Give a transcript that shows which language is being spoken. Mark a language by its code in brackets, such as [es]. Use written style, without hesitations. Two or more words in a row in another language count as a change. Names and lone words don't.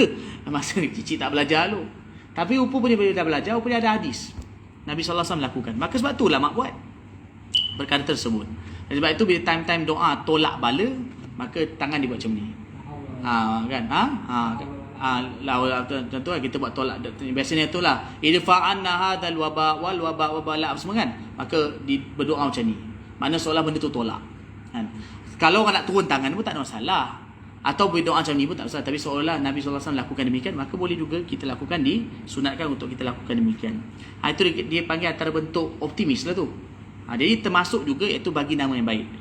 [ms] Masa ni kecil tak belajar lu. Tapi rupanya bila dah belajar, rupanya ada hadis. Nabi SAW lakukan. Maka sebab tu ulama buat perkara tersebut. Dan sebab itu bila time-time doa tolak bala, maka tangan dia buat macam ni. Kan? Tentu kita buat tolak. Biasanya itulah [ar] ادفع عنا هذا الوباء [ms] wal waba wabala semua kan. Maka berdoa macam ni. Mana seolah benda tu tolak kan? Kalau orang nak turun tangan pun tak ada masalah, atau berdoa macam ni pun tak masalah. Tapi seolah Nabi SAW lakukan demikian, maka boleh juga kita lakukan, disunatkan untuk kita lakukan demikian. Itu dia panggil antara bentuk optimis lah tu. Jadi termasuk juga iaitu bagi nama yang baik.